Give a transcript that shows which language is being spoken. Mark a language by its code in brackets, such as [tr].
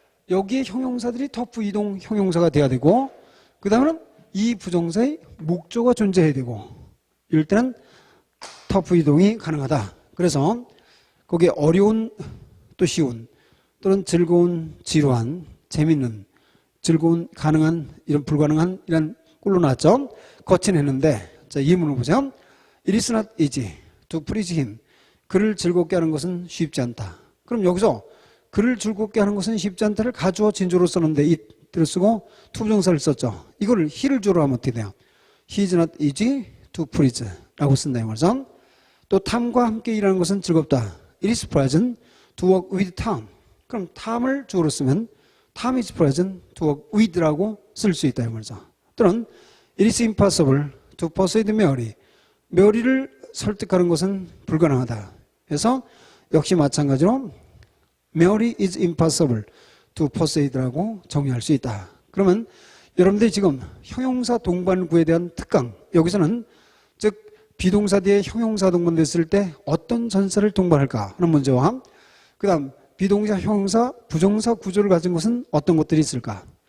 [ko] 여기에 형용사들이 터프 이동 형용사가 돼야 되고, 그 다음에는 이 부정사의 목조가 존재해야 되고, 이럴 때는 터프 이동이 가능하다. 그래서 거기에 어려운, 또 쉬운, 또는 즐거운, 지루한, 재밌는, 즐거운, 가능한, 이런 불가능한, 이런 꼴로 나왔죠. 거친 했는데, 자, 예문을 보죠. [en] It is not easy to please him. [ko] 그를 즐겁게 하는 것은 쉽지 않다. 그럼 여기서 그를 즐겁게 하는 것은 쉽지 않다를 가주어 진조로 썼는데 it를 쓰고 투부정사를 썼죠. 이거를 he를 주어로 하면 어떻게 돼요? [en] He is not easy to please [ko] 라고 쓴다 이 말이죠. 또 탐과 함께 일하는 것은 즐겁다. [en] It is pleasant to work with Tom. [ko] 그럼 탐을 주어로 쓰면 [en] Tom is pleasant to work with [ko] 라고 쓸 수 있다 이 말이죠. 또는 [en] It is impossible to persuade Mary. [ko] 메리를 설득하는 것은 불가능하다. 그래서 역시 마찬가지로 [en] Mary is impossible to persuade [ko] 라고 정의할 수 있다. 그러면 여러분들이 지금 형용사 동반구에 대한 특강, 여기서는 즉 비동사 뒤에 형용사 동반됐을 때 어떤 전사를 동반할까 하는 문제와 그 다음 비동사, 형용사, 부정사 구조를 가진 것은 어떤 것들이 있을까,